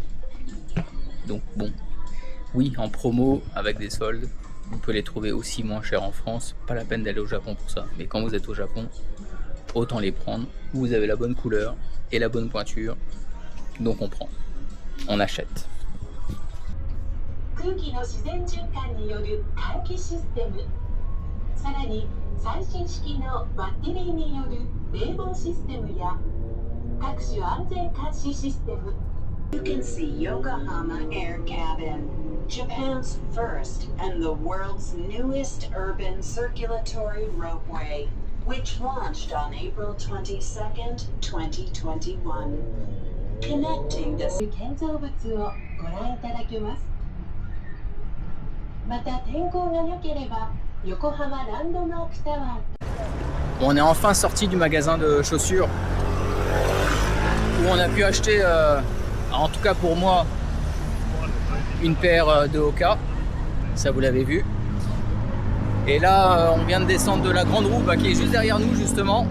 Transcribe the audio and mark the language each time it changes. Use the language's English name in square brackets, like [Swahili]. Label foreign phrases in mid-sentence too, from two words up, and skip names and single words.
[French] Donc bon, oui, en promo avec des soldes, on peut les trouver aussi moins chers en France. Pas la peine d'aller au Japon pour ça, mais quand vous êtes au Japon, autant les prendre. Vous avez la bonne couleur et la bonne pointure. Donc on prend, on achète. [Japanese] 空気の自然循環による換気システム、さらに最新式のバッテリーによる冷房システムや各種安全監視システム。 [English] You can see Yokohama Air Cabin, Japan's first and the world's newest urban circulatory ropeway, which launched on April 22nd, 2021. Connecting the [Japanese] 建造物をご覧いただけます。また天候が良ければ横浜ランドマークタワー。 [French] On est enfin sorti du magasin de chaussures où on a pu acheter, en tout cas pour moi, une paire de Hoka. Ça vous l'avez vu. Et là, on vient de descendre de la grande roue qui est juste derrière nous justement.